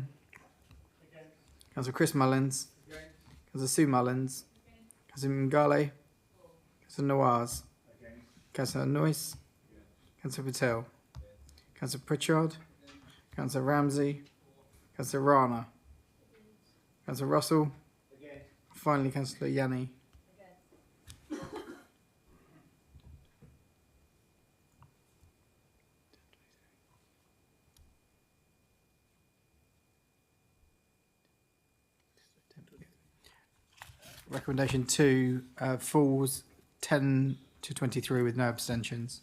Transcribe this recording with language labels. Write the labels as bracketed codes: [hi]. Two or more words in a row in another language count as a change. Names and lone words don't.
[en] Councillor Chris Mullins. Councillor Sue Mullins. Councillor Mngale. Councillor Nawaz. Councillor Noyce. Councillor Patel. Councillor Pritchard. Councillor Ramsey. Councillor Rana. Councillor Russell. Finally, Councillor Yanni. Recommendation 2 falls 10 to 23 with no abstentions.